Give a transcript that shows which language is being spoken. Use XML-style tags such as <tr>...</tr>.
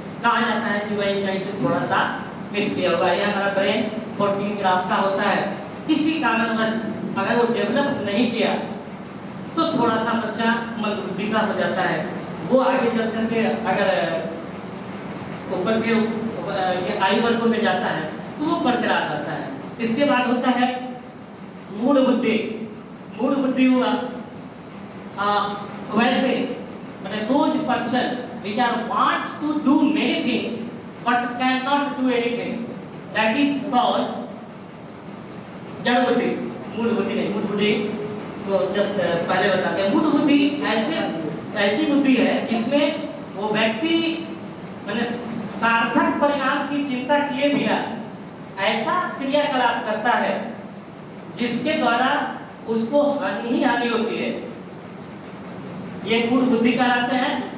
<hi>कहा जाता है कि भाई कहीं से थोड़ा सा मिस किया हुआ है, हमारा ब्रेन 14 ग्राम का होता है, किसी कारणवश अगर वो डेवलप नहीं किया तो थोड़ा सा बच्चा मंदबुद्धि का हो जाता है। वो आगे चल करके अगर ऊपर के ये आयु वर्गों में जाता है तो वो बरकरार रहता है। इसके बाद होता है मूढ़ बुद्धि। मूढ़ बुद्धि हुआ वैसे मतलब</hi> <en>those person which are wants to do many things but cannot do anything, that is called</en> <hi>जड़ बुद्धि। मूढ़ बुद्धि नहीं, मूढ़ बुद्धि तो जस्ट पहले बताते हैं। मूढ़ बुद्धि ऐसी बुद्धि है जिसमें वो व्यक्ति मैंने सार्थक परिणाम की चिंता किए बिना ऐसा क्रियाकलाप करता है जिसके द्वारा उसको हानि ही हानि होती है, ये मूढ़ बुद्धि कहलाते हैं।</hi>